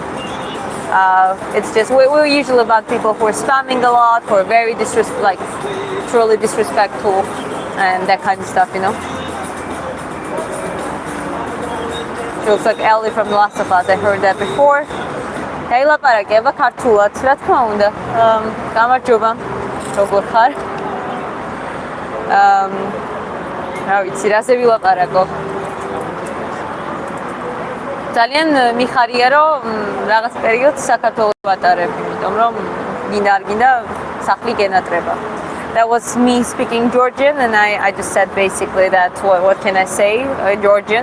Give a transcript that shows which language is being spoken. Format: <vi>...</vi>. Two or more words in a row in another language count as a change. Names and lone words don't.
<en>It's just, we're usually about people who are spamming a lot, who are very truly disrespectful and that kind of stuff, you know. She looks like Ellie from The Last of Us. I heard that before. Hey, Eva Kartulat,</en> <ka>რა თქმა უნდა. გამარჯობა. როგორ ხარ? რა ვიცი, რაზე ვილაპარაკო? ძალიან მიხარია რომ რაღაც პერიოდს საქართველოს ვატარებ, იმიტომ რომ გინდა არ გინდა სახლი გენატრება.</ka> <en>That was me speaking Georgian, and I just said basically that what can I say in Georgian?</en>